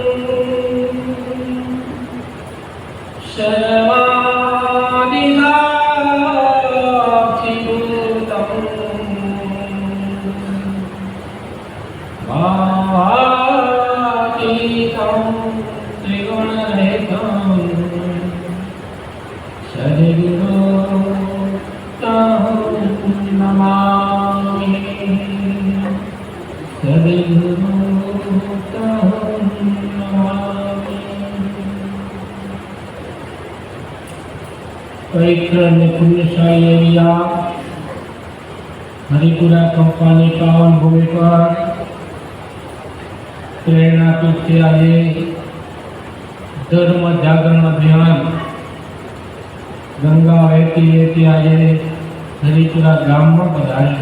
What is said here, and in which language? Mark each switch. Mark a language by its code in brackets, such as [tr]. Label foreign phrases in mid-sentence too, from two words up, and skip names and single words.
[sa] सर्वादिसाक्षिभूतम् भावातीतं त्रिगुणरहितं सद्गुरुं नमामि सद्गुरुं नमामि। [gu] पवित्र અને પુણ્યશાળી એવી આ હરિપુરા કંપાની પાવન ભૂમિ પર પ્રેરણાપીઠથી આજે ધર્મ જાગરણ અભિયાન ગંગા વહેતી વહેતી આજે હરિપુરા ગામમાં પધાર્યા.